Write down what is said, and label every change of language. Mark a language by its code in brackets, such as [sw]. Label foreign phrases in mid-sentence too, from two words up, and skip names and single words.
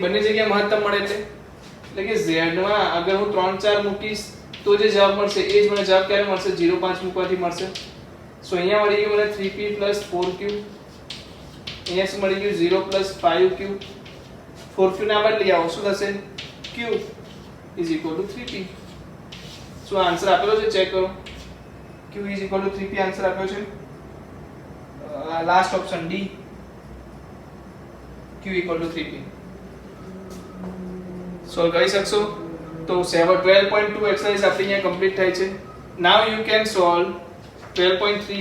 [gu] બંને જગ્યાએ મહત્તમ મળે એટલે કે z માં અગર હું 3 4 મૂકીશ તો જે જવાબ મળશે એ જ મને જવાબ ક્યારે મળશે? 0 5 મૂકવાથી મળશે. સો અહીંયા મળી ગયું મને 3p 4q, અહીંયા શું મળી ગયું 0 5q, 4q ને આ બાદ લઈ આવો શું થશે [en] q is equal to 3p. so answer [gu] આપેલો છે ચેક કરો, [en] q is equal to 3p [gu] આન્સર આપ્યો છે, [en] last option D, q equal to 3p. [gu] સોલ્વ કરી શકશો તો 12.2 એક્સરસાઇઝ આપણી અહીંયા કમ્પ્લીટ થાય છે. [en] now you can solve 12.3.